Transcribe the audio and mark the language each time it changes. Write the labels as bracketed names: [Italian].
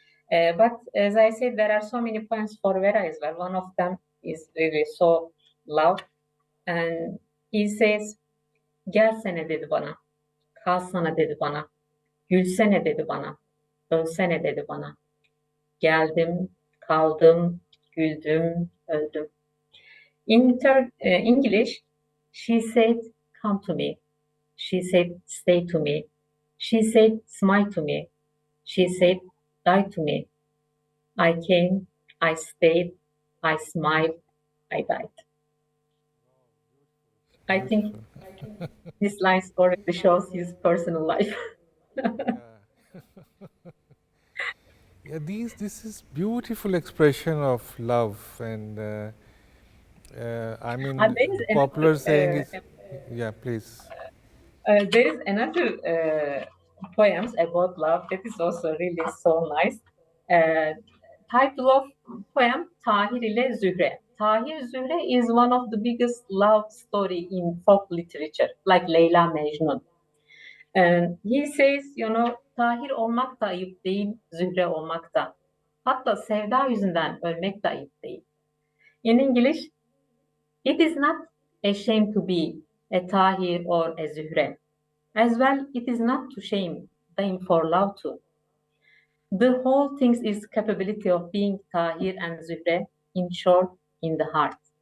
[English] But as I said, there are so many poems for Vera as well. One of them is really so loud, and he says, [Turkish] "Gelsene dedi bana, kalsana dedi bana, gülsene dedi bana, ölsene dedi bana. Geldim, kaldım, güldüm, öldüm." [English] In English, she said, "Come to me." She said, "Stay to me." She said, "Smile to me." She said, "Die to me." I came, I stayed, I smiled, I died. I think this line already shows his personal life. Yeah, this is beautiful expression of love, and I mean, There is popular another, saying is, yeah, please. there is another poems about love that is also really so nice. Title of poem, Tahir ile Zühre. Tahir Zühre is one of the biggest love story in folk literature, like Leyla Mecnun. And he says, [Turkish] Tahir olmak da ayıp değil, Zühre olmak da. Hatta sevda yüzünden ölmek de ayıp değil. [English] In English, it is not a shame to be a Tahir or a Zühre. As well, it is not to shame them for love too. The whole thing is capability of being Tahir and Zühre, in short, in the heart.